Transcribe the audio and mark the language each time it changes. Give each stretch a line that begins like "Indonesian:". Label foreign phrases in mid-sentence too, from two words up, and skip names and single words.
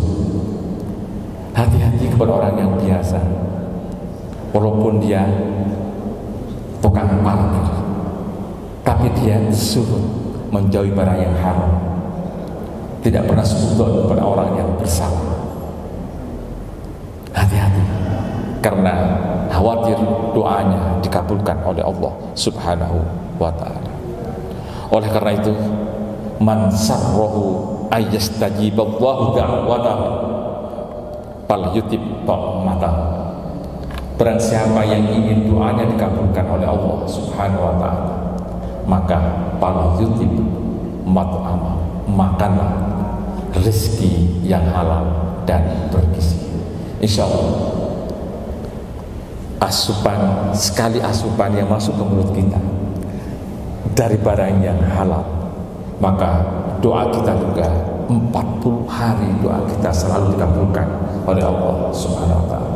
Indonesian: Hati-hati kepada orang yang biasa, walaupun dia bukan parkir, tapi dia zuhud, menjauhi barang yang haram, tidak pernah sudon kepada orang yang bersalah. Hati-hati, karena khawatir doanya dikabulkan oleh Allah
Arabic: سبحانه وتعالى.
Indonesian: Oleh karena itu,
Arabic: من سره أن يستجيب الله دعوته فليطب طعمته.
Indonesian: Barang siapa yang ingin doanya dikabulkan oleh Allah
Arabic: سبحانه وتعالى,
Indonesian: maka
Arabic: فليطب مطعمه,
Indonesian: makanlah rezeki yang halal dan bergizi.
Arabic: إن شاء الله,
Indonesian: asupan, sekali asupan yang masuk ke mulut kita dari barang yang halal, maka doa kita juga 40 hari doa kita selalu dikabulkan oleh Allah
Arabic: سبحانه وتعالى.